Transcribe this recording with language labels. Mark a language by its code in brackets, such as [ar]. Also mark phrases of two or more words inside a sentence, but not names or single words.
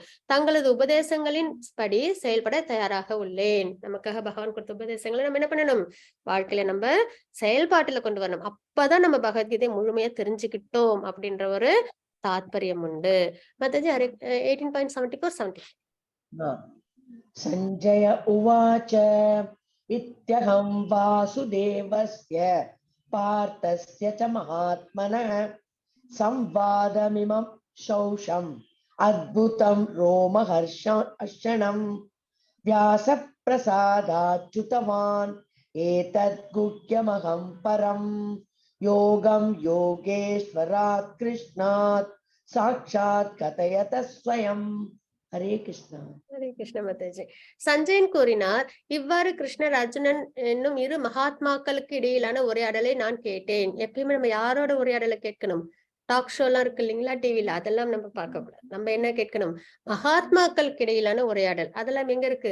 [ta] தங்களது உபதேசங்களின் படி செயல்பட தயாராக உள்ளேன். நமக்காக பகவான் கொடுத்த உபதேசங்களை நம்ம என்ன பண்ணணும்? வாழ்க்கையில நம்ம செயல்பாட்டுல கொண்டு வரணும். அப்பதான் நம்ம பகவத்கீதை முழுமையா தெரிஞ்சுக்கிட்டோம் அப்படின்ற ஒரு தாத்பரியம் உண்டு. மாதாஜி 18.74-75. [sa] संजय उवाच इत्यहं वासुदेवस्य पार्थस्य च महात्मनः संवादमिमं शौषम् अद्भुतं रोमहर्षणं व्यासप्रसादाच्युतवान् एतद् गुह्यमहं परं योगं योगेश्वरात् कृष्णात् साक्षात् कथयत स्वयं. [ta] ஹரே கிருஷ்ணா. ஹரே கிருஷ்ண மாதாஜி. சஞ்சயன் கூறினார், இவ்வாறு கிருஷ்ணர் அர்ஜுனன் என்னும் இரு மகாத்மாக்களுக்கு இடையிலான உரையாடலை நான் கேட்டேன். எப்பயுமே நம்ம யாரோட உரையாடலை கேட்கணும்? [en] talk show [ta] எல்லாம் இருக்கு இல்லைங்களா, டிவில, அதெல்லாம் நம்ம பார்க்க கூடாது. நம்ம என்ன கேட்கணும்? மகாத்மாக்களுக்கு இடையிலான உரையாடல். அதெல்லாம் எங்க இருக்கு?